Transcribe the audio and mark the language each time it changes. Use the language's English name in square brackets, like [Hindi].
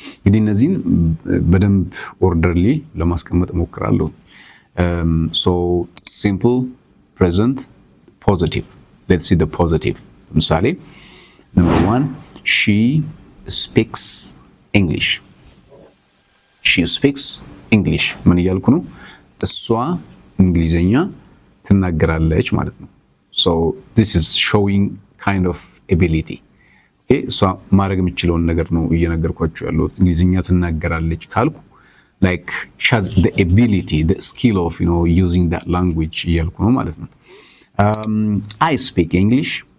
[Amharic] እንግዲህ እነዚህን በደንብ ኦርደርሊ ለማስቀመጥ ሞክራለሁ። [English] so simple present positive. Let's see the positive. ምሳሌ number 1 she speaks English. she speaks English [Amharic] ምን እያልኩ ነው? እሷ እንግሊዘኛ ትናገራለች ማለት ነው። [English] so this is showing kind of ability. [Amharic] okay so ማድረግ የምችለውን ነገር ነው እየነገርኳችሁ ያለው። እንግሊዘኛ ትናገራለች ካልኩ [English] like she has the ability the skill of using that language [Amharic] እያልኩ ነው ማለት ነው። [English] I speak English.